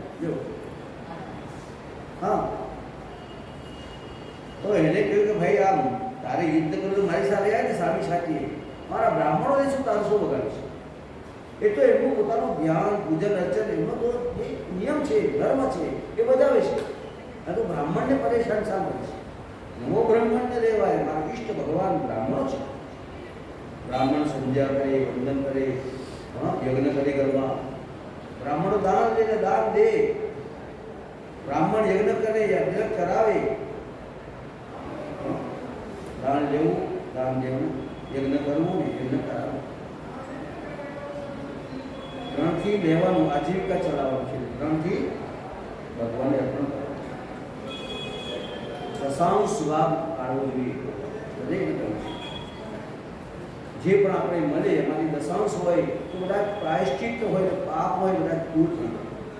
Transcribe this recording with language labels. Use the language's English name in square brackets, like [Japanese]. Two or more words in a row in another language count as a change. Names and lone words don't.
[Gujarati] જો હા, તો એને કહ્યું કે ભાઈ આમ તારે યુદ્ધ કરવું મારી સાથે આવે ને સામી સાથી, મારા બ્રાહ્મણોને શું તારસો બગાડીશ? એ તો એમનું પોતાનું ધ્યાન, પૂજન, અર્ચન એમનો તો નિયમ છે, ધર્મ છે, એ બજાવે છે. આ તો બ્રાહ્મણને પરેશાન શા કરે છે? [Sanskrit] નમો બ્રહ્મણ્ય દેવાય. [Gujarati] મારા ઈષ્ટ ભગવાન બ્રાહ્મણો છે. બ્રાહ્મણ સંધ્યા કરે, વંદન કરે, યજ્ઞ કરે ઘરમાં બ્રાહ્મણ દાન દે, દાન દે, બ્રાહ્મણ યજ્ઞ કરે, યજ્ઞ કરાવે, દાન લેવું, દાન દેવું, યજ્ઞ કરવું ને યજ્ઞ કરાવવું, ત્રણથી લેવાનું, આજીવિકા ચલાવવાનું છે, ત્રણથી ભગવાનને અર્પણ કરવાનું, દશાંશ ભાગ કાઢવો જોઈએ દરેક. જે પણ આપણે મળે એમાંથી દશાંશ હોય તો બધા પ્રાયશ્ચિત હોય, પાપ હોય બધા દૂર થઈ જાય.